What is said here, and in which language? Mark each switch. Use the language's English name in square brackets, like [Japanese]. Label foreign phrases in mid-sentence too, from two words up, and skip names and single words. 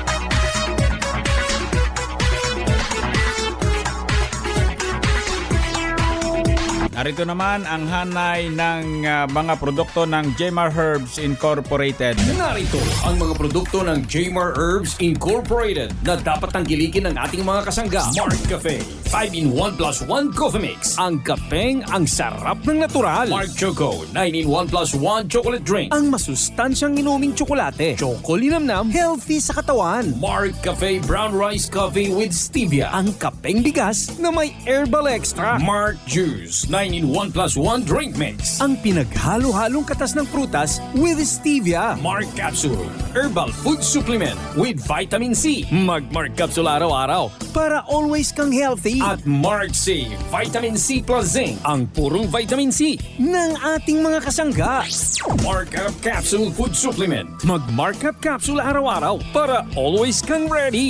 [Filipino] Narito naman ang hanay ng mga produkto ng Jmar Herbs Incorporated. Narito ang mga produkto ng Jmar Herbs Incorporated na dapat tangkilikin ng ating mga kasangga. Mark Cafe 5-in-1 plus 1 coffee mix. Ang kapeng ang sarap ng natural. Mark Choco 9-in-1 plus 1 chocolate drink. Ang masustansyang inuming tsokolate. Chocolinamnam, healthy sa katawan. Mark Cafe brown rice coffee with stevia. Ang kapeng bigas na may [English] herbal extra. [Filipino] Mark Juice 9-in-1 plus 1 drink mix. Ang pinaghalo-halong katas ng prutas [English] with stevia. [Filipino] Mark Capsule herbal food supplement with vitamin C. Mark Capsule araw-araw para always kang healthy. At Mark C vitamin C plus zinc. Ang purong vitamin C ng ating mga kasangga. Mark Up Capsule food supplement. Mark Up Capsule araw-araw para always kang ready.